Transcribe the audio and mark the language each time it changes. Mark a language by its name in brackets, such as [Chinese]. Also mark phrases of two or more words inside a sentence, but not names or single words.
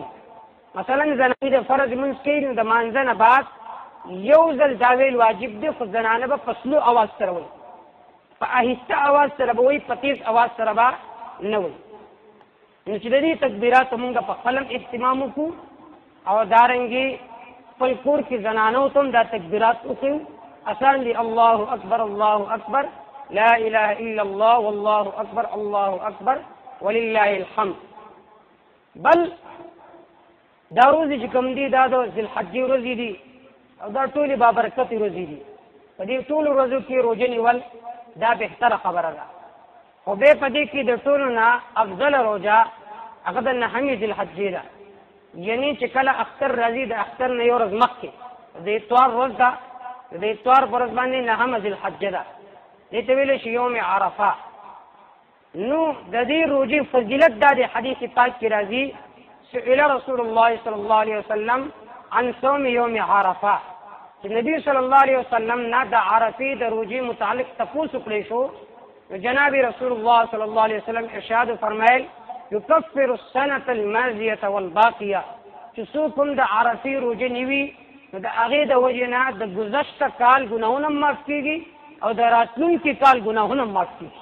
[Pashto] مثلا زنانې د فرض مونځ کوي نو د مانځه نه بعد یو ځل دا ویل واجب دی، خو زنانه به په سلو اواز سره وایي، په آهسته اواز سره به وایي، په تیز اواز سره به نه وایي. نو چې د دې تکبیراتو مونږ په خپل هم اهتمام وکړو، او دارنګې خپل کور کې زنانو ته هم دا تکبیرات وښیو. آسان دي: [Arabic] الله اکبر لا اله الا الله والله اکبر ولله الحمد. [Pashto] بل دا ورځې چې کوم دي دا د ذوالحجې ورځې دي، او دا ټولې بابرکتې ورځې دي. په دې ټولو ورځو کې روژه نیول دا بهتره خبره ده. خو بیا په دې کې د ټولو نه افضله روژه هغه د 9مې ذوالحجې ده، یعنی چې کله اختر راځي د اختر نه یو ورځ مخکې د اتوار ورځ ده. د اتوار په ورځ باندې 9مه ذوالحجه ده، دې ته ویلی شي [Arabic] یوم عرفه. [Pashto] نو د دې روژې فضیلت دا د حدیث پاک کې راځي: [Arabic] سئل رسول الله صلی الله علیه وسلم عن صوم یوم عرفه، [Pashto] چې نبی [Arabic] صلی الله علیه وسلم [Pashto] نه د عرفې د روژې متعلق تپوس وکړی شو. جناب [Arabic] رسول الله صلی الله علیه وسلم [Pashto] ارشاد فرمایل: [Arabic] یکفر السنة الماضیة والباقیه، [Pashto] چې څوک هم د عرفې روژه نیوي نو د هغې د وجې نه د ګذشته کال ګناهونه هم معاف کېږي او د راتلونکي کال ګناهونه هم معاف کېږي.